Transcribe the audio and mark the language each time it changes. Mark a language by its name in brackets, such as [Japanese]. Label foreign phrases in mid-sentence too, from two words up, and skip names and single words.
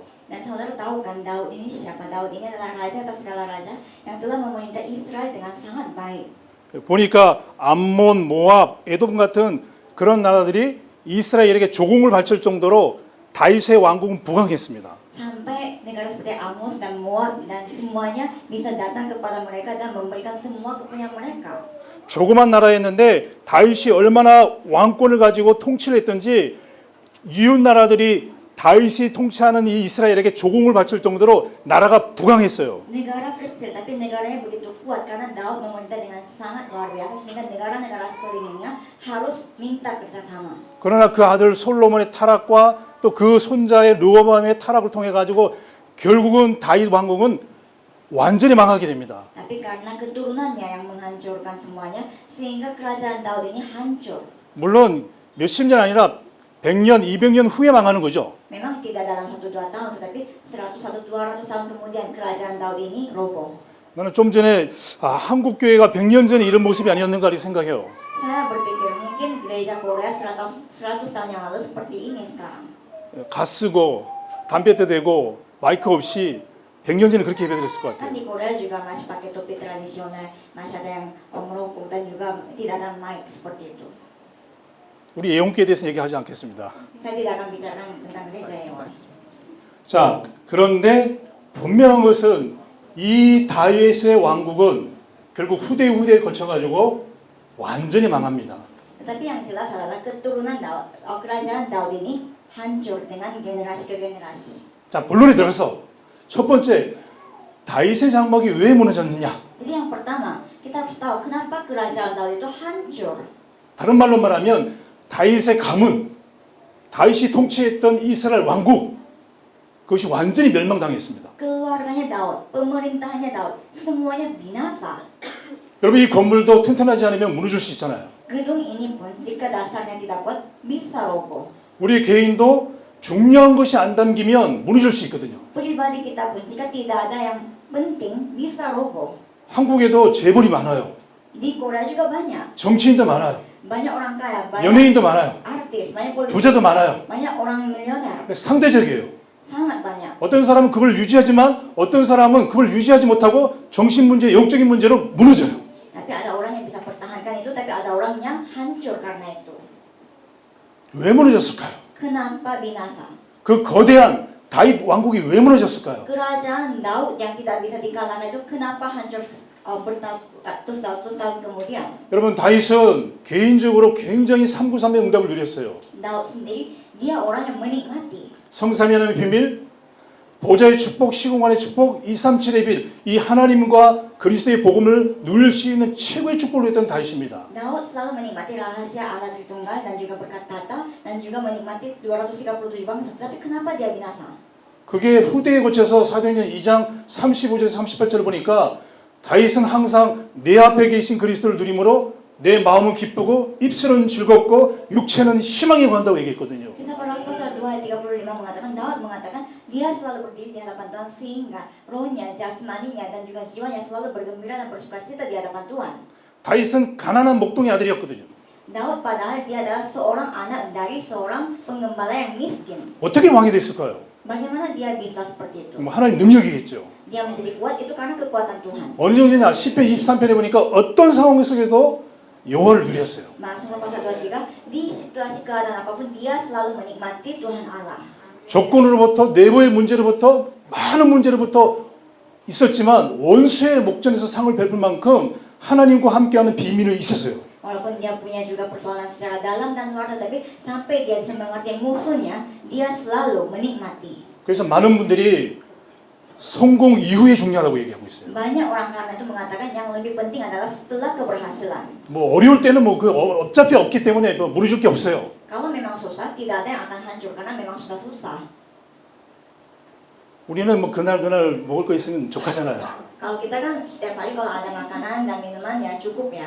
[Indonesian] Dan saudara tahu kan Daud ini siapa? Daud ini adalah raja atas segala raja yang telah memerintah Israel dengan sangat baik. [Korean] 보니까 암몬, 모압, 에돔 같은 그런 나라들이 이스라엘에게 조공을 바칠 정도로 다윗의 왕국은 부강했습니다. [Indonesian] Sampai negara seperti Amos dan Moab dan semuanya bisa datang kepada mereka dan memberikan semua kepunyaan mereka. [Korean] 조그만 나라였는데 다윗이 얼마나 왕권을 가지고 통치를 했던지 이웃 나라들이 다윗이 통치하는 이 이스라엘에게 조공을 바칠 정도로 나라가 부강했어요. [Indonesian] Negara kecil tapi negaranya begitu kuat karena Daud memerintah dengan sangat luar biasa sehingga negara-negara sekelilingnya harus minta kerjasama. [Korean] 그러나 그 아들 솔로몬의 타락과 또 그 손자의 르호보암의 타락을 통해 가지고 결국은 다윗 왕국은 완전히 망하게 됩니다. [Indonesian] Tapi karena keturunannya yang menghancurkan semuanya sehingga kerajaan Daud ini hancur. [Korean] 물론 몇십 년 아니라 100년, 200년 후에 망하는 거죠. [Indonesian] Memang tidak dalam 1-2 tahun, tetapi 100-200 tahun kemudian kerajaan Daud ini roboh. [Korean] 나는 좀 전에 한국 교회가 100년 전에 이런 모습이 아니었는가 이렇게 생각해요. [Indonesian] Saya berpikir mungkin gereja Korea 100 tahun yang lalu seperti ini sekarang. [Korean] 가 쓰고 담배 때 대고 마이크 없이 100년 전에 그렇게 예배드렸을 것 Kan 같아요. [Indonesian] di Korea juga masih pakai topi tradisional, masih ada yang merokok dan juga tidak ada mic seperti itu. [Korean] 우리 예언교에 대해서 얘기하지 않겠습니다. [Indonesian] Saya tidak akan bicarakan tentang gereja Yeon. [Korean] 자, 그런데 분명한 것은 이 다윗의 왕국은 결국 후대에 거쳐가지고 완전히 망합니다. [Indonesian] Tetapi yang jelas adalah keturunan kerajaan Daud ini hancur dengan generasi ke generasi. [Korean] 자, 본론에 들어서 첫 번째 다윗의 장막이 왜 무너졌느냐? [Indonesian] Jadi yang pertama, kita harus tahu kenapa kerajaan Daud itu hancur. [Korean] 다른 말로 말하면 다윗의 가문, 다윗이 통치했던 이스라엘 왕국 그것이 완전히 멸망당했습니다. [Indonesian] Keluarganya Daud, pemerintahannya Daud, semuanya binasa. [Korean] 여러분 이 건물도 튼튼하지 않으면 무너질 수 있잖아요. [Indonesian] Gedung ini pun jika dasarnya tidak kuat bisa roboh. [Korean] 우리 개인도 중요한 것이 안 담기면 무너질 수 있거든요. [Indonesian] Pribadi kita pun jika tidak ada yang penting bisa roboh. [Korean] 한국에도 재벌이 많아요. [Indonesian] Di Korea juga banyak. [Korean] 정치인도 많아요. [Indonesian] Banyak orang kaya, banyak [Korean] 연예인도 많아요. [Indonesian] artis, banyak politisi, [Korean] 부자도 많아요. [Indonesian] banyak orang miliuner. [Korean] 근데 상대적이에요. [Indonesian] Sangat banyak. [Korean] 어떤 사람은 그걸 유지하지만 어떤 사람은 그걸 유지하지 못하고 정신 문제, 영적인 문제로 무너져요. [Indonesian] Tapi ada orang yang bisa pertahankan itu, tapi ada orang yang hancur karena itu. [Korean] 왜 무너졌을까요? [Indonesian] Kenapa binasa? [Korean] 그 거대한 다윗 왕국이 왜 무너졌을까요? [Indonesian] Kerajaan Daud yang tidak bisa dikalahkan itu kenapa hancur bertahun-tahun kemudian? [Korean] 여러분 다윗은 개인적으로 굉장히 393의 응답을 누렸어요. [Indonesian] Daud sendiri dia orang yang menikmati [Korean] 성삼위 하나님의 비밀, 보좌의 축복, 시공간의 축복, 237의 빌, 이 하나님과 그리스도의 복음을 누릴 수 있는 최고의 축복을 했던 다윗입니다. [Indonesian] Daud selalu menikmati rahasia Allah Tritunggal dan juga berkat tata dan juga menikmati 237 bangsa. Tapi kenapa dia binasa? [Korean] 그게 후대에 거쳐서 사도행전 2장 35절에서 38절을 보니까 다윗은 항상 내 앞에 계신 그리스도를 누림으로 내 마음은 기쁘고 입술은 즐겁고 육체는 희망에 관다고 얘기했거든요. [Indonesian] Kisah Para Rasul pasal 2 ayat 35 mengatakan Daud mengatakan dia selalu berdiri di hadapan Tuhan sehingga rohnya, jasmaninya dan juga jiwanya selalu bergembira dan bersukacita di hadapan Tuhan. [Korean] 다윗은 가난한 목동의 아들이었거든요. [Indonesian] Daud padahal dia adalah seorang anak dari seorang penggembala yang miskin. [Korean] 어떻게 왕이 됐을까요? [Indonesian] Bagaimana dia bisa seperti itu? [Korean] 뭐 하나님 능력이겠죠. [Indonesian] Dia menjadi kuat itu karena kekuatan Tuhan. [Korean] 어느 정도냐? 10편 23편에 보니까 어떤 상황 속에도 여호와를 누렸어요. [Indonesian] Mazmur pasal 23 di situasi keadaan apapun dia selalu menikmati Tuhan Allah. [Korean] 조건으로부터 내부의 문제로부터 많은 문제로부터 있었지만 원수의 목전에서 상을 베풀 만큼 하나님과 함께하는 비밀이 있었어요. [Indonesian] Walaupun dia punya juga persoalan secara dalam dan luar, tetapi sampai dia bisa mengerti musuhnya, dia selalu menikmati. [Korean] 그래서 많은 분들이 성공 이후에 중요하다고 얘기하고 있어요. [Indonesian] Banyak orang karena itu mengatakan yang lebih penting adalah setelah keberhasilan. [Korean] 뭐 어려울 때는 뭐 그 어차피 없기 때문에 뭐 무너질 게 없어요. [Indonesian] Kalau memang susah, tidak ada yang akan hancur karena memang sudah susah. [Korean] 우리는 뭐 그날 먹을 거 있으면 족하잖아요. [Indonesian] Kalau kita kan setiap hari kalau ada makanan dan minuman ya cukup ya.